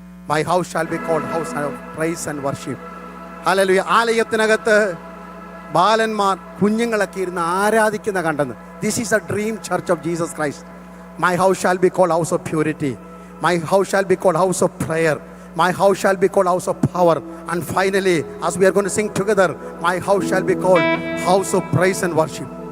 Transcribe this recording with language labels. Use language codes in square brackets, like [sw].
[en] My house shall be called house of praise and worship. [ml] Hallelujah. ആലയത്തിനകത്ത് ബാലന്മാർ കുഞ്ഞുങ്ങളൊക്കെ ഇരുന്ന് ആരാധിക്കുന്ന കണ്ടെന്ന്. [en] This is a dream church of Jesus Christ. My house shall be called house of purity. My house shall be called house of prayer. My house shall be called house of power. And finally, as we are going to sing together, my house shall be called house of praise and worship.